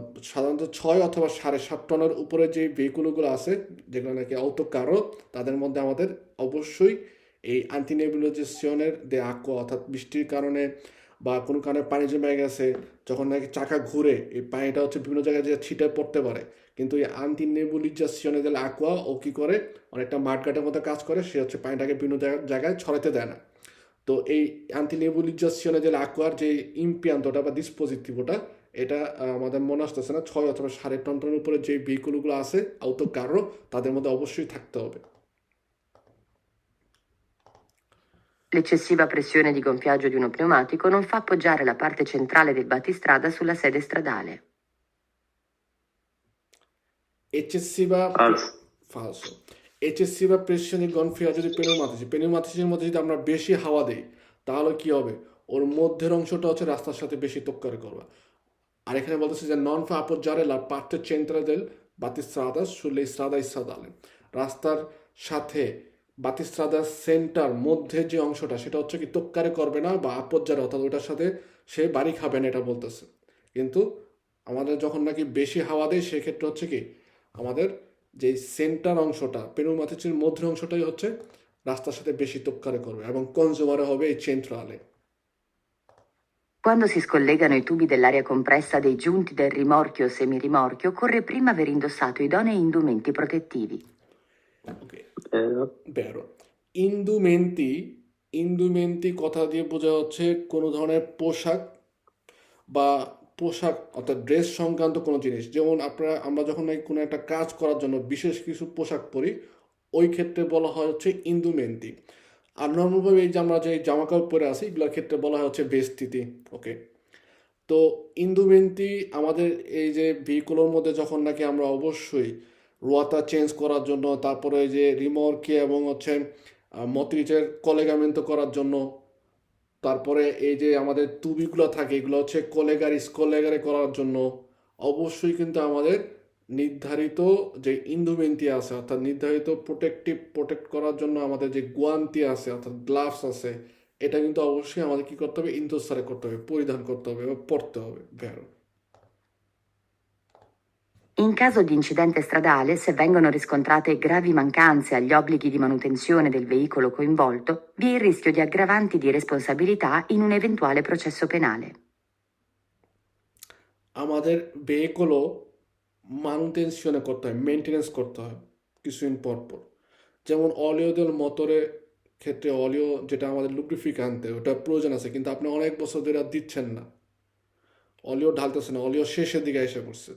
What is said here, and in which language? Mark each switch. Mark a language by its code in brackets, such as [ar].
[bn] সাধারণত 6 অথবা 7.5 টনের উপরে যে ভেহিকুলগুলো আছে যেগুলো নাকি অটোকারো, তাদের মধ্যে আমাদের অবশ্যই এই আন্টিনেবুলাইজেশনের দে আকোয়া, অর্থাৎ বৃষ্টির কারণে বা কোনো কারণে পানি জমে গেছে, যখন নাকি চাকা ঘুরে এই পানিটা হচ্ছে বিভিন্ন জায়গায় যে ছিটে পড়তে পারে, কিন্তু এই আন্টিনেবুলাইজেশনে দে আকোয়া ও কী করে, অনেকটা মাঠঘাটের মতো কাজ করে, সে হচ্ছে পানিটাকে বিভিন্ন জায়গায় ছড়াতে দেয় না। তো এই আন্টিনেবুলিজাসিওনে দে আকোয়ার যে ইম্পিয়ান্তটা বা ডিসপোজিটিভটা, এটা আমাদের মনে আসতেছে না, 6 অথবা 7.5 টনের উপরে যে ভেহিকুলগুলো আছে আউতো কারো, তাদের মধ্যে অবশ্যই থাকতে হবে। [it] L'eccessiva pressione di gonfiaggio di uno pneumatico non fa appoggiare la parte centrale del battistrada sulla sede stradale. Eccessiva Falso. falso. Eccessiva pressione di gonfiaggio di pneumatici [bn] মধ্যে যদি আমরা বেশি হাওয়া দেই তাহলে কি হবে, ওর মধ্যের অংশটা হচ্ছে রাস্তার সাথে বেশি টক্কর করবে। আর এখানে বলতেছে যে নন ফা [it] appoggiare la parte centrale del battistrada sulle strade stradali, [bn] রাস্তার সাথে বাতিস্ত্রাদার সেন্টার মধ্যে যে অংশটা সেটা হচ্ছে কি তোক্কারে করবে না বা আপজ্জারে, অর্থাৎ ওটার সাথে সে বাড়ি খাবে না, এটা বলতেছে। কিন্তু আমাদের যখন নাকি বেশি হাওয়া দেয় সেক্ষেত্রে হচ্ছে কি আমাদের যে সেন্টার অংশটা পেনুমাতিচির মধ্যের অংশটাই হচ্ছে রাস্তার সাথে বেশি তোক্কারে করবে এবং কনজিউমারে হবে এই সেন্ট্রালে। [it] Quando si scollegano i tubi dell'aria compressa dei giunti del rimorchio o semirimorchio, occorre prima aver indossato idonei indumenti protettivi. [en] okay, [it] Vero. বেরো। [bn] ইন্দুমেন্টি, ইন্দুমেন্টি কথা দিয়ে বোঝা হচ্ছে কোনো ধরনের পোশাক বা পোশাক অর্থাৎ ড্রেস সংক্রান্ত কোনো জিনিস, যেমন আমরা যখন নাকি কোনো একটা কাজ করার জন্য বিশেষ কিছু পোশাক পরি, ওই ক্ষেত্রে বলা হয় হচ্ছে ইন্দুমেন্টি। আর নর্মালভাবে এই যে আমরা যে জামা কাপড় পরে আসি এগুলোর ক্ষেত্রে বলা হয় হচ্ছে ভেস্তিতি, ওকে। তো ইন্দুমেন্টি আমাদের এই যে ভেহিকুলের মধ্যে যখন নাকি আমরা অবশ্যই রোয়াতা চেঞ্জ করার জন্য, তারপরে এই যে রিমর্কে এবং হচ্ছে মটরিচের কলেগামেন্টো করার জন্য, তারপরে এই যে আমাদের তুবিগুলো থাকে এগুলো হচ্ছে স্কলেগারে করার জন্য, অবশ্যই কিন্তু আমাদের নির্ধারিত যে ইন্দুমেন্টি আছে, অর্থাৎ নির্ধারিত প্রোটেক্ট করার জন্য আমাদের যে গুয়ান্তি আছে অর্থাৎ গ্লাভস আছে, এটা কিন্তু অবশ্যই আমাদের কি করতে হবে, ইন্দোসারে করতে হবে, পরিধান করতে হবে এবং পরতে হবে। [it] ভেরো। In caso di incidente stradale, se vengono riscontrate gravi mancanze agli obblighi di manutenzione del veicolo coinvolto, vi è il rischio di aggravanti di responsabilità in un eventuale processo penale. [bn] আমাদের ভেহিকলও মানুটেনশনে করতে হয়, মেনটেনেন্স করতে হয় কিছুদিন পর পর। যেমন অলিও দেল মোটরের ক্ষেত্রে অলিও যেটা আমাদের লুব্রিফিকান্তে ওটা প্রয়োজন আছে, কিন্তু আপনি অনেক বছর ধরে আর দিচ্ছেন না, অলিও ঢালতেছে না, অলিও শেষের দিকে এসে পড়ছে।